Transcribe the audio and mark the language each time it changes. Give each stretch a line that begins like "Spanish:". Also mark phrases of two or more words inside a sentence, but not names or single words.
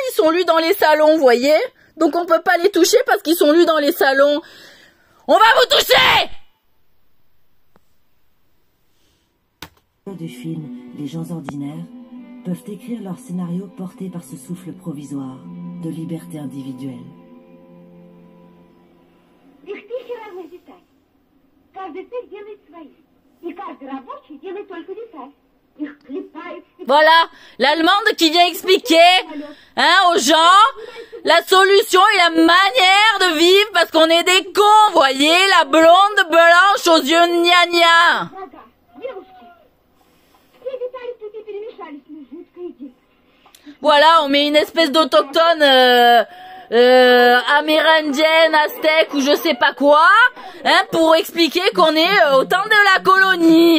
French: Ils sont lus dans les salons, vous voyez. Donc, on peut pas les toucher parce qu'ils sont lus dans les salons. On va vous toucher! Du film Les gens ordinaires peuvent écrire leur scénario porté par ce souffle provisoire de liberté individuelle.
Russian: Каждый царь делает свои, и каждый рабочий делает только деталь.
French: Voilà, l'allemande qui vient expliquer aux gens la solution et la manière de vivre parce qu'on est des cons, voyez, la blonde blanche aux yeux gna-gna. Voilà, on met une espèce d'autochtone amérindienne, aztèque ou je sais pas quoi, pour expliquer qu'on est au temps de la colonie.